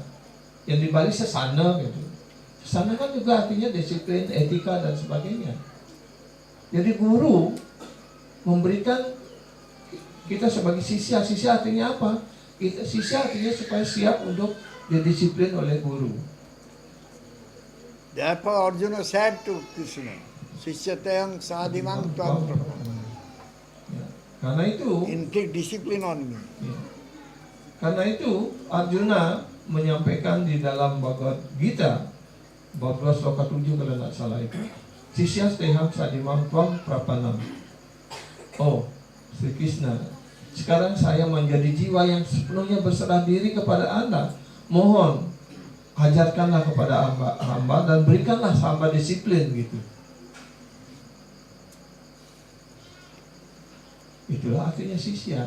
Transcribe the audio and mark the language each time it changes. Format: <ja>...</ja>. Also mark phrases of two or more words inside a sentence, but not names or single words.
<id>Yang di Bali sasana gitu. Sasana kan juga artinya disiplin, etika dan sebagainya. Jadi guru memberikan kita sebagai sisya. Sisya artinya apa? Sisya artinya supaya siap untuk didisiplin oleh guru.</id> <en>Therefore Arjuna said to Krishna,</en> <sa>Sishyatayang sadhimang tvam.</sa> <id>Karena itu</id> <en>inflict discipline on me.</en> <id>Karena itu Arjuna menyampaikan di dalam Bhagavad Gita 14 sloka 7 kalau tidak salah itu.</id> <sa>Sisya steham sadimam tuam prapanam.</sa> <id>Oh, Sri Krishna, sekarang saya menjadi jiwa yang sepenuhnya berserah diri kepada Anda. Mohon ajarkanlah kepada hamba dan berikanlah hamba disiplin gitu. Itulah artinya sisya.</id>